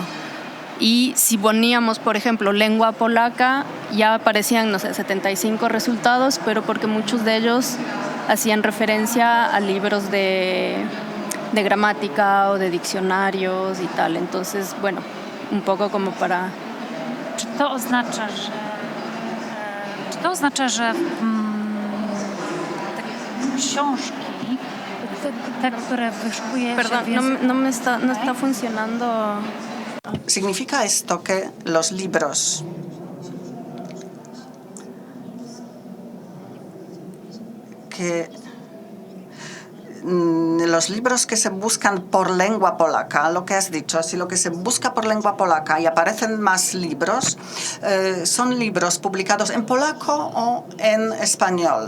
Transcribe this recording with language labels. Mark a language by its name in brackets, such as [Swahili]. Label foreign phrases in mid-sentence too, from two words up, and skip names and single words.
[Spanish] Y si poníamos, por ejemplo, lengua polaca, ya aparecían, no sé, 75 resultados, pero porque muchos de ellos hacían referencia a libros de gramática o de diccionarios y tal. Entonces, bueno, un poco como para... [Polish] Czy to oznacza, że książki, te, które wyszukuje [Spanish] Perdón, [Polish] się [Spanish] no está funcionando. ¿Significa esto que los libros que los libros que se buscan por lengua polaca, lo que has dicho, si lo que se busca por lengua polaca y aparecen más libros, son libros publicados en polaco o en español.